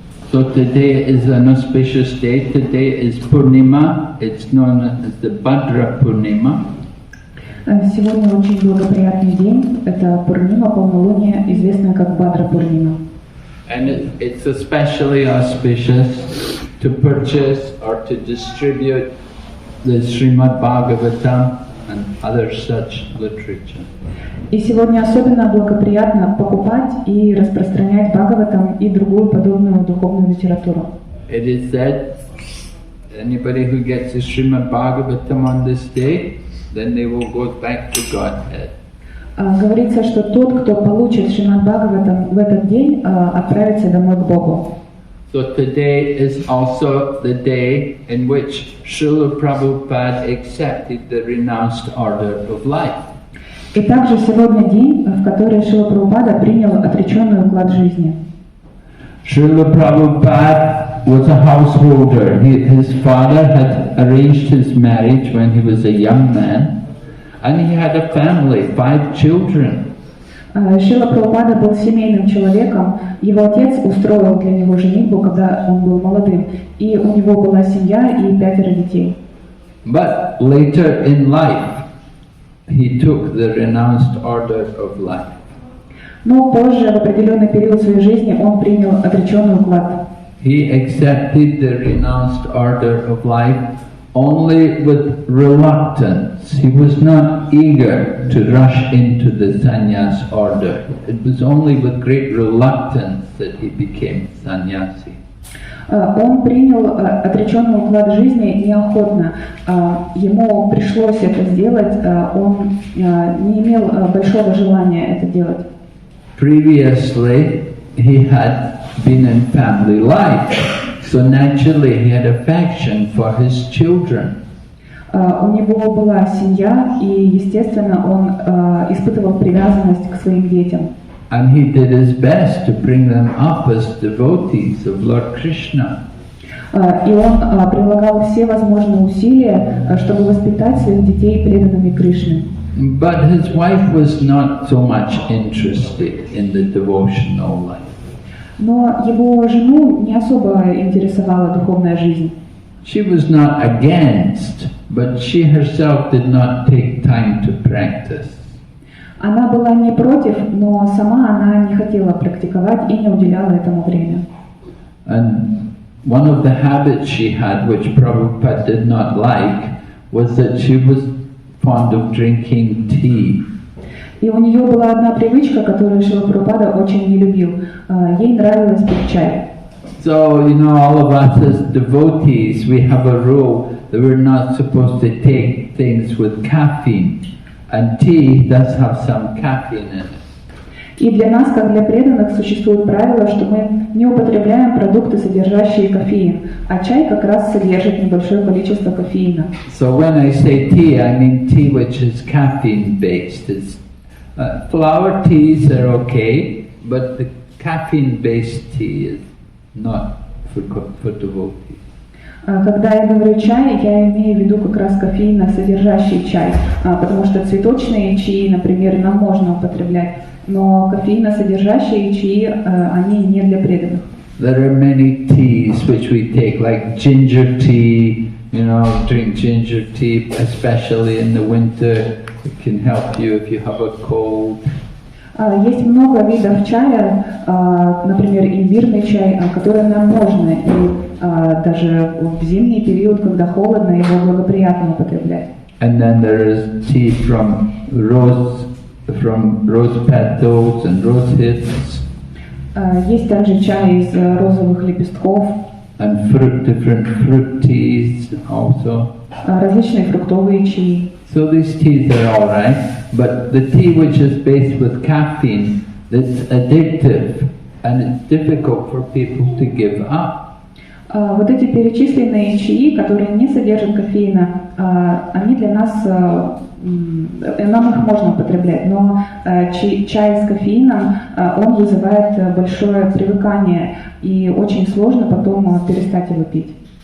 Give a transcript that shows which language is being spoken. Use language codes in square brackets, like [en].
[en] So today is an auspicious day. Today is Purnima. It's known as the Bhadra Purnima. [ru] Сегодня очень благоприятный день. Это Пурнима, полнолуние, известное как Бхадра Пурнима. [en] And it's especially auspicious to purchase or to distribute the Srimad Bhagavatam and other such literature. [ru] И сегодня особенно благоприятно покупать и распространять Бхагаватам и другую подобную духовную литературу. [en] It is said, anybody who gets the Srimad Bhagavatam on this day, then they will go back to Godhead. [ru] Говорится, что тот, кто получит Шримад Бхагаватам в этот день, отправится домой к Богу. [en] So today is also the day in which Srila Prabhupada accepted the renounced order of life. [ru] И также сегодня день, в который Шрила Прабхупада принял отреченный уклад жизни. [en] Srila Prabhupada was a householder. His father had arranged his marriage when he was a young man, and he had a family, 5 children. [ru] Шрила Прабхупада был семейным человеком. Его отец устроил для него женитьбу, когда он был молодым, и у него была семья и 5 детей. [en] But later in life, he took the renounced order of life. [ru] Но позже, в определенный период своей жизни, он принял отреченный уклад. [en] He accepted the renounced order of life only with reluctance. He was not eager to rush into the sannyas order. It was only with great reluctance that he became sannyasi. [ru] Он принял отреченный уклад жизни неохотно. Ему пришлось это сделать, он не имел большого желания это делать. [en] Previously, he had been in family life, so naturally he had affection for his children. [ru] У него была семья, и, естественно, он испытывал привязанность к своим детям. [en] And he did his best to bring them up as devotees of Lord Krishna. [ru] И он прилагал все возможные усилия, чтобы воспитать своих детей преданными Кришне. [en] But his wife was not so much interested in the devotional life. [ru] Но его жену не особо интересовала духовная жизнь. [en] She was not against, but she herself did not take time to practice. [ru] Она была не против, но сама она не хотела практиковать и не уделяла этому время. [en] And one of the habits she had, which Prabhupada did not like, was that she was fond of drinking tea. [ru] И у нее была одна привычка, которую Шрила Прабхупада очень не любил. Ей нравилось пить чай. [en] So, all of us as devotees, we have a rule that we're not supposed to take things with caffeine. And tea does have some caffeine in it. [ru] И для нас, как для преданных, существует правило, что мы не употребляем продукты, содержащие кофеин, а чай как раз содержит небольшое количество кофеина. [en] So when I say tea, I mean tea which is caffeine based. Flower teas are okay, but the caffeine based tea is not for devotees. [ru] Когда я говорю чай, я имею в виду как раз кофеиносодержащий чай, потому что цветочные чаи, например, нам можно употреблять, но кофеиносодержащие чаи, они не для преданных. [en] There are many teas which we take, like ginger tea, drink ginger tea, especially in the winter. It can help you if you have a cold. [ru] Есть много видов чая, например, имбирный чай, который нам можно, и даже в зимний период, когда холодно, его благоприятно употреблять. [en] And then there is tea from rose petals and rose hips. [ru] Есть также чай из розовых лепестков. [en] And different fruit teas also. [ru] Различные фруктовые чаи. [en] So these teas are all right, but the tea which is based with caffeine, it's addictive and it's difficult for people to give up. [ru] Вот эти перечисленные чаи, которые не содержат кофеина, они для нас, нам их можно употреблять, но чай с кофеином, он вызывает большое привыкание, и очень сложно потом перестать его пить.